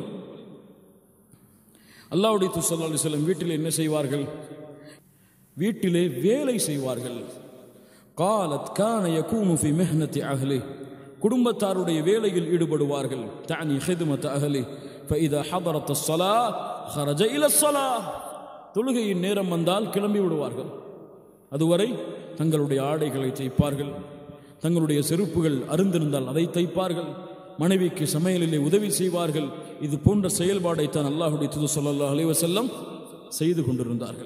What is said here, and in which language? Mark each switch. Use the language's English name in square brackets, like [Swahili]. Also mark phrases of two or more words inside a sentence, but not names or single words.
[Tamil] அல்லாஹ்வுடைய தூதர் [Arabic] صلى الله عليه وسلم [Tamil] வீட்டிலே என்ன செய்வார்கள்? வீட்டிலே வேலை செய்வார்கள். [Arabic] قالت كان يكون في مهنة أهله. [Tamil] குடும்பத்தாருடைய வேலையில் ஈடுபடுவார்கள். [Arabic] تعني خدمة أهله فإذا حضرت الصلاة خرج الى الصلاه. [Tamil] தொழுகையின் நேரம் வந்தால் கிளம்பி விடுவார்கள். அதுவரை தங்களுடைய ஆடைகளை தைப்பார்கள், தங்களுடைய செருப்புகள் அருந்திருந்தால் அதை தைப்பார்கள், மனைவிக்கு சமையலிலே உதவி செய்வார்கள். இது போன்ற செயல்பாடைத்தான் அல்லாஹ்வுடைய தூதர் [Arabic] صلى الله عليه وسلم [Tamil] செய்து கொண்டிருந்தார்கள்.